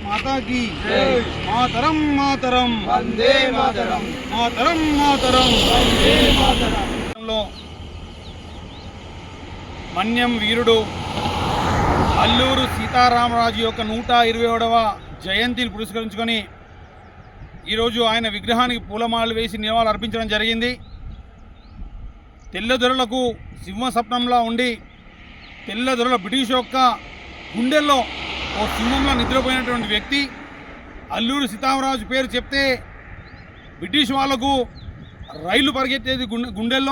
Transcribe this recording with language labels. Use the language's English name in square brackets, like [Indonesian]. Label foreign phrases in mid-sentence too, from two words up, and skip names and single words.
[Sanskrit] माता की मातरम मातरम वंदे मातरम मातरम मातरम वंदे मातरम। [Telugu] మన్యం వీరుడు అల్లూరు సీతారామరాజు యొక్క 127వ జయంతిని పురస్కరించుకొని ఈరోజు ఆయన విగ్రహానికి పూలమాలలు వేసి నివాళులు అర్పించడం జరిగింది. తెల్లదొరలకు సింహస్వప్నంలా ఉండి తెల్లదొరల బ్రిటిష్ యొక్క గుండెల్లో ఓ సింహంలో నిద్రపోయినటువంటి వ్యక్తి అల్లూరు సీతారామరాజు పేరు చెప్తే బ్రిటిష్ వాళ్లకు రైలు పరిగెత్తేది గుండెల్లో.